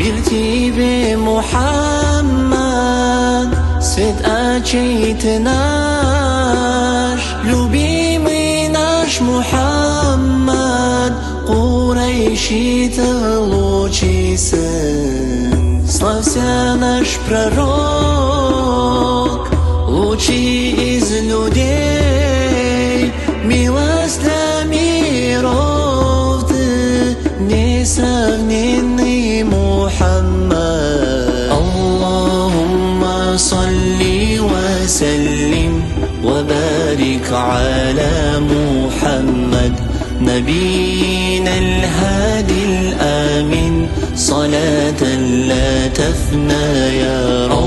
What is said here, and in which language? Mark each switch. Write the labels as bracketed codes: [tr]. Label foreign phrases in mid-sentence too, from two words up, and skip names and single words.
[ru] тебе, Мухаммад, свет очей ты наш, любимый наш Мухаммад, Курайшитов лучший сын. Славься наш пророк, лучший из людей, милость для миров ты, несравненный Мухаммад. [ar] اللهم صل وسلم وبارك على محمد, نبينا الهادي الآمن، صلاة لا تفنى يا رب.